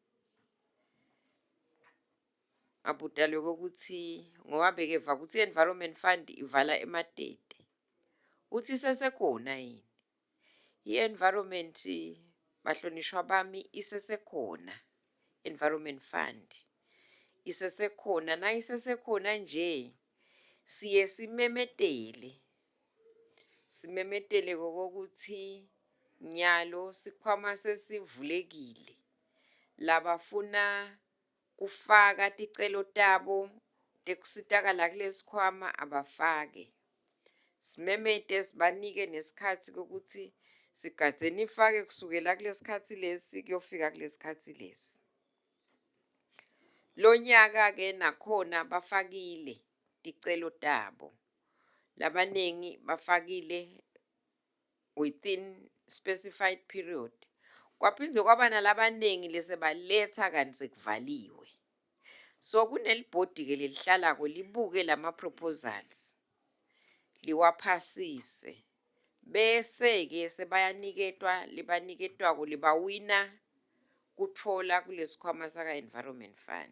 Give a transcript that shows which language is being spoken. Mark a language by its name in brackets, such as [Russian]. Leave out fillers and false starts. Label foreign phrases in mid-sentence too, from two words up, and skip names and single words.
[Zulu] Abudalwe ukuthi ngoba bekeva ukuthi i-Environment Fund ivala emadede. Uthi isesekhona yini. I-environment bahlonishwa bami isesekhona. [Swati] Environment Fund isesekhona na isesekhona nje siye simemetele kokuthi nyalo sikhwama sesivulekile. Labafuna kufaka ticelo tabo tekusitakala kulesikhwama abafake. Simemete sibanike nesikhatsi kokuthi sigadzeni ifake kusukela kulesikhatsi lesi kuyofika kulesikhatsi lesi. Lonyaka ke nakhona bafakile ticelo tabo. Labanengi bafakile [English] within specified period. [Swati] Kwaphinze kwaba nalabanengi lesebaletha kanti sekuvaliwe. So kunelibhodi ke lelihlala libuke lama proposals. Liwaphasise. Bese ke sebayaniketwa libaniketwa libawina kutfola kulesikhwama saka Environment Fund.